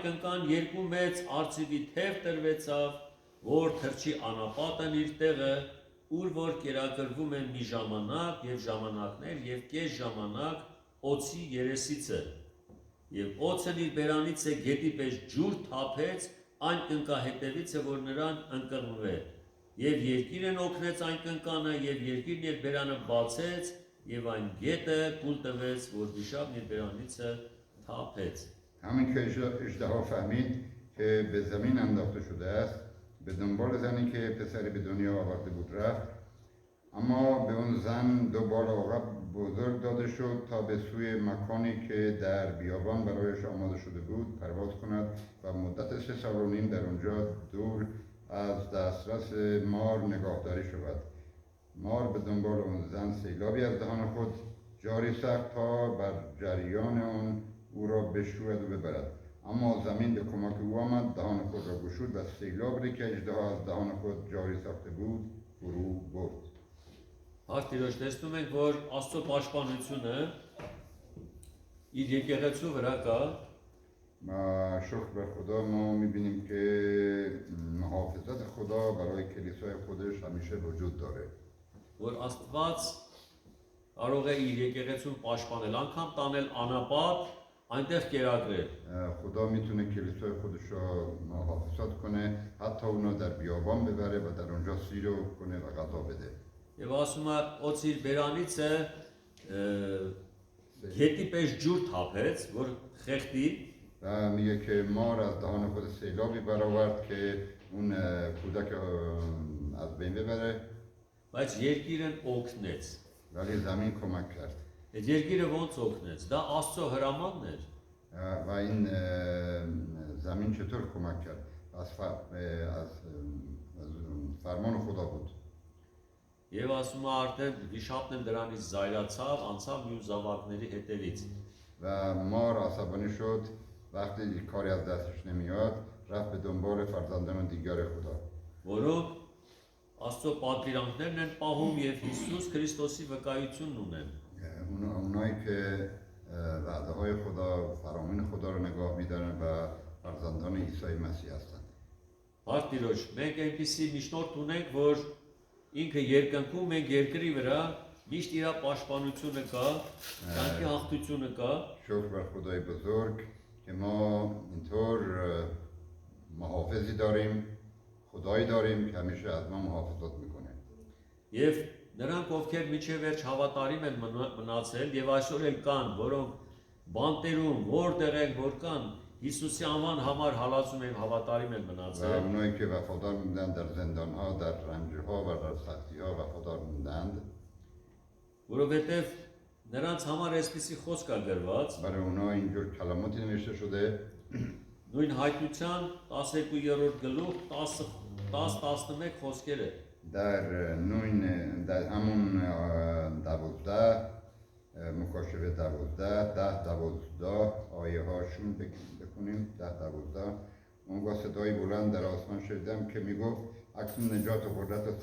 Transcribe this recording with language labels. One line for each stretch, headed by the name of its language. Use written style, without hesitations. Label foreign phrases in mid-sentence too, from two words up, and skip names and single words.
Armenian: կնկան երկու մեծ արծիվի թև տրվեցավ որ թրջի անապատն իր տեղը ուր որ կերակրվում են մի ժամանակ եւ ժամանակներ եւ կես ժամանակ օծի երեսիցը եւ օծն իր բերանից է գետի պես ջուր թափեց այն կնկա հետևից է որ նրան ընկղմվե եւ երկիրն օգնեց այն կնկանը եւ երկիրն իր բերանը բացեց եւ այն գետը կուլ տվեց որ վիշապն իր բերանից թափեց
Persian: همین که اژدها فهمید که به زمین انداخته شده است به دنبال زنی که پسری به دنیا آورده بود رفت اما به اون زن دو بال عقب بزرگ داده شد تا به سوی مکانی که در بیابان برایش آماده شده بود پرواز کند و مدت 3 سال و نیم در اونجا دور از دسترس مار نگاهداری شود مار به دنبال اون زن سیلابی از دهان خود جاری ساخت تا بر جریان اون او را بشوید و ببرد اما زمین به کمک او آمد دهان خود را گشود و سیلابی که اژدها از دهان خود جاری ساخته بود فرو برد
Armenian: Հարտիրոջ տեսնում ենք որ Աստծո պաշտպանությունը իր եկեղեցու վրա կա
Persian: و شکر بر خدا ما میبینیم که محافظت خدا برای کلیسای خودش همیشه وجود داره
Armenian: որ Աստված կարող է իր եկեղեցուն պաշտպանել անգամ տանել անապատ այնտեղ կերակրել
Persian: خدا میتونه کلیسای خودش رو محافظت کنه حتی اونو در بیابان ببره و در اونجا سیر کنه و غذا بده
Armenian: եւ ասում է օծիր բերանիցը գետի պես ջուր թափեց որ խեղդի
Persian: و میگه که مار از دهان خود سیلابی برآورد که اون کودک از بین ببره
Armenian: բայց երկիրն օգնեց
Persian: ولی زمین کمک کرد
Armenian: այդ երկիրը ոնց օգնեց դա Աստծո հրամանն էր
Persian: و این زمین چطور کمک کرد از فرمان خدا بود
Armenian: Եվ ասում է արդեն վիշապն էլ դրանից զայրացավ, անցավ մյուս զավակների հետևից։
Persian: و مار عصبانی شد وقتی کاری از دستش نمیاد رفت به دنبال فرزندان دیگر خدا
Armenian: Որոնք Աստծո պատվիրանքներն են պահում եւ Հիսուս Քրիստոսի վկայությունն ունեն։
Persian: اونایی که وعده های خدا فرامین خدا رو نگاه میدارن و فرزندان عیسی مسیح هستند
Armenian: Բարձիրոջ, մենք այնպիսի միջնորդ ունենք, որ ինքը երկնքում մենք երկրի վրա միշտ իր պաշտպանությունը կա, կյանքի հաղթությունը կա,
Persian: شکر بر خدای بزرگ که ما اینطور محافظی داریم خدایی داریم که همیشه از ما محافظت میکنه
Armenian: եւ նրանք ովքեր միջև վերջ հավատարիմ են մնացել եւ այսօր էլ կան, որոնք բանտերում որտեղ են որ կան, Հիսուսի անվան համար հալածում են հավատարիմ են
Persian: و
Armenian: մնացել։
Persian: اونایی که وفادار موندن در زندان ها در رنج ها و در سختی ها وفادار موندند
Armenian: Որովհետև նրանց համար այսպիսի խոսք է գրված,
Persian: برای اونا اینجور کلماتی نوشته شده
Armenian: նույն հայտնության 12-րդ գլուխ 10-11 խոսքերը։
Persian: در همون 12 مکاشفه 12 آیه هاشون بکنیم 10-12 اونگاه صدای بلند در آسمان شنیدم که میگفت اکنون نجات و قدرت و